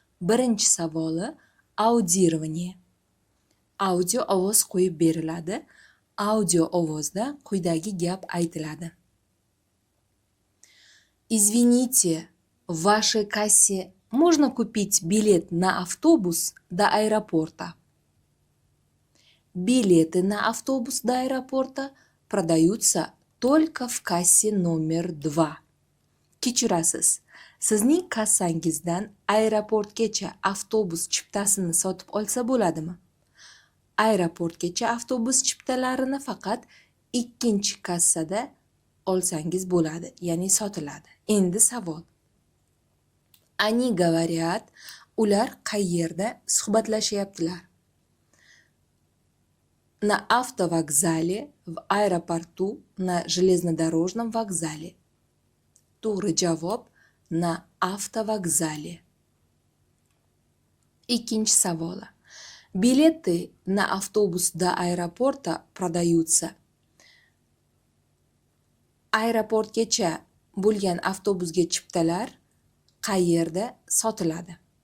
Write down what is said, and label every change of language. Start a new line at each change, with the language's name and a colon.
Uzbek: Birinchi savoli audirование. Audio ovoz qo'yib beriladi. Audio ovozda quyidagi gap aytiladi.
Russian: Извините, в вашей кассе можно купить билет на автобус до аэропорта? Билеты на автобус до аэропорта продаются только в кассе номер 2.
Uzbek: Kechirasiz, sizning kassangizdan aeroportgacha avtobus chiptasini sotib olsa bo'ladimi? Aeroportgacha avtobus chiptalarini faqat ikkinchi kassada olsangiz bo'ladi, ya'ni sotiladi. Endi savol.
Russian: Они говорят,
Uzbek: ular qayerda suhbatlashyaptilar?
Russian: На автовокзале, в аэропорту, на железнодорожном вокзале.
Uzbek: To'g'ri javob
Russian: na автовокзале.
Uzbek: Ikkinchi savoli.
Russian: Билеты на автобус до аэропорта продаются.
Uzbek: Aeroportgacha bo'lgan avtobusga chiptalar qayerda sotiladi?